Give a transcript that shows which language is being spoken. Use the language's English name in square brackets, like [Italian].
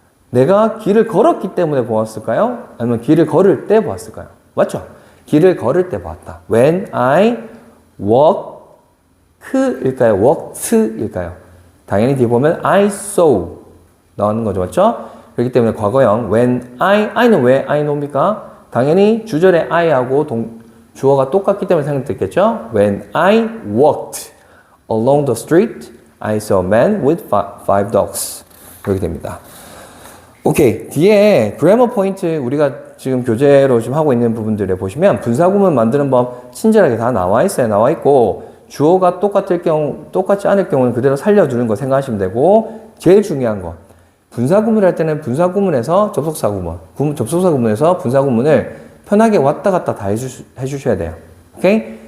[Korean] 내가 길을 걸었기 때문에 보았을까요? 아니면 길을 걸을 때 보았을까요? 맞죠? 길을 걸을 때 보았다. [English] When I walk일까요? walked일까요? [Korean] 당연히 뒤에 보면 [English] I saw [Korean] 나오는 거죠. 맞죠? 그렇기 때문에 과거형 when I는 왜 I know입니까? 당연히 주절의 I하고 주어가 똑같기 때문에 생각됐겠죠? [English] When I walked along the street, I saw a man with 5 dogs. [Korean] 이렇게 됩니다. 오케이. 뒤에 그래머 포인트 우리가 지금 교재로 지금 하고 있는 부분들에 보시면 분사구문 만드는 법 친절하게 다 나와 있어요. 나와 있고 주어가 똑같지 않을 경우는 그대로 살려두는 거 생각하시면 되고 제일 중요한 거 분사구문을 할 때는 분사구문에서 접속사구문에서 분사구문을 편하게 왔다 갔다 다 해주셔야 돼요. 오케이?